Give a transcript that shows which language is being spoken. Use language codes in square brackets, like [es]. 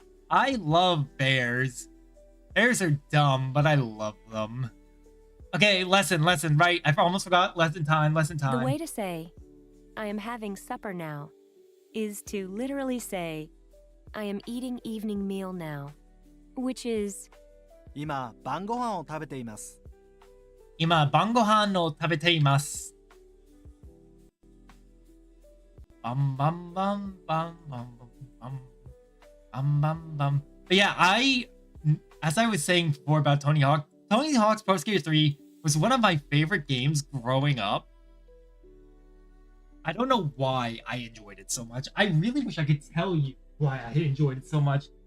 [en] I love bears. Bears are dumb, but I love them. Okay, lesson, right? I almost forgot lesson time. The way to say, I am having supper now, is to literally say, I am eating evening meal now, which is, [ja] 今、晩ご飯を食べています。今、晩ご飯を食べています。バンバンバンバンバンバン。 [en] But yeah, as I was saying before about Tony Hawk's Pro Skater 3 was one of my favorite games growing up. I don't know why I enjoyed it so much. I really wish I could tell you why I enjoyed it so much.